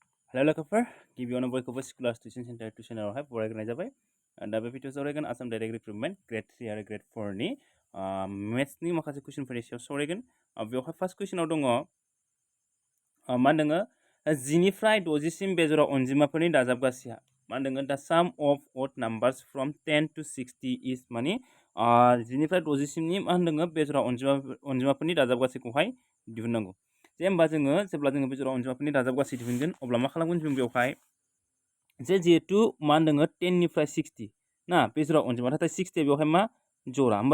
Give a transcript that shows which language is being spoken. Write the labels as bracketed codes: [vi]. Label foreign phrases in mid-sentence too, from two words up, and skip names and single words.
[brx] हेलो लोगोफोर गिबियावनो बयखौबो स्कुलार टिउसन सेन्टार टिउसनावहाय बरायग्रोनाय जाबाय दा बे भिडिअ सावरायगोन आसाम [en] direct recruitment grade 3 [brx] आरो ग्रेड 4 नि मेथ्सनि माखासे कुइसनफोरनि सायाव सावरायगोन बेवहाय [en] first question [brx] दङ मा होनदों 10निफ्राय 60सिम बेजराव अनजिमाफोरनि दाजाबगासिया मा होनदों दा [en] sum of odd numbers from 10 to 60 is [brx] माने 10निफ्राय 60सिमनि मा होनदों बेजराव अनजिमाफोरनि दाजाबगासिखौहाय दिहुननांगौ जे होमबा जोङो जेब्ला जोङो बेजराव अनजिमाफोरनि दाजाबगासि दिहुनगोन अब्ला मा खालामगोन जों बेवहाय जे जिहेतु मा होनदों 10निफ्राय 60 ना बेजराव अनजिमा नाथाय 60 बेवहाय मा जरा होमबा